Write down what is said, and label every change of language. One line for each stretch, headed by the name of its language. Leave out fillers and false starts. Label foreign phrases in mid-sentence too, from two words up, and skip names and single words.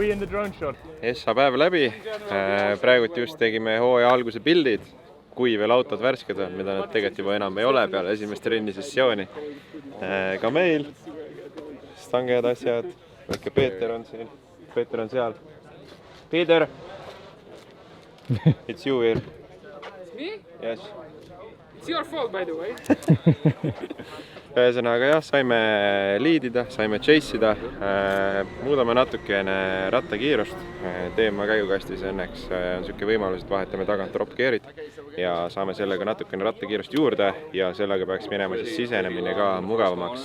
Estonian: Essa päev läbi, praegult just tegime hooaja alguse pildid, kui veel autod värsked on, mida nad tegelikult juba enam ei ole peale esimest trennisessiooni. Ka meil, stanged, asjad, väike Peeter on siin, Peeter on seal. Peeter!
English: It's you here. It's me? Yes. It's your fault, by the way.
Estonian: Ühesõnaga jah, saime liidida, saime chase'ida, muudame natukene rattakiirust. Teema käigukastis õnneks on selline võimalus, et vahetame tagant
English: drop gearid
Estonian: ja saame sellega natukene rattakiirust juurde ja sellega peaks minema siis sisenemine ka mugavamaks.